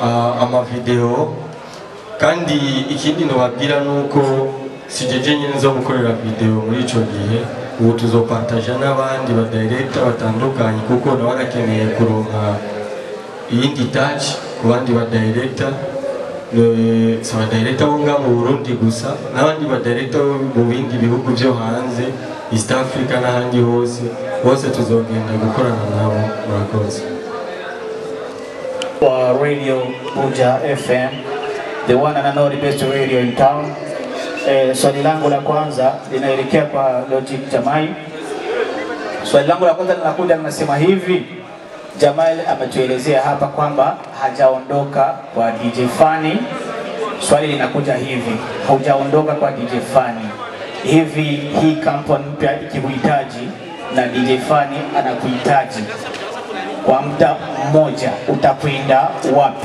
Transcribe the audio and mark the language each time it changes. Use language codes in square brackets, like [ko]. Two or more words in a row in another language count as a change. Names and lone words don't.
[rn] ama video kandi ikindi nobabwira nuko sijeje nyine zo gukorera video muri ico gihe ubu tuzopartaja n'abandi ba director batandukanye kuko nawe arakeneye kuronka iyindi touch ku bandi ba director si ba director bo ngaha mu Burundi gusa n'abandi ba director mu bindi bihugu byo hanze [en] East Africa [rn] n'ahandi hose tuzogenda gukorana nabo. Murakoze. [en] Radio Buja FM, the one and only best radio in town. [sw] Swali langu la kwanza linaelekea kwa Logic Jamal. Swali langu la kwanza linakuja linasema hivi: Jamal ametuelezea hapa kwamba hajaondoka kwa DJ Fanny. Swali linakuja hivi: haujaondoka kwa DJ Fanny, hivi hii kampuni mpya ikikuhitaji na DJ Fanny anakuhitaji kwa muda mmoja, utakwenda wapi?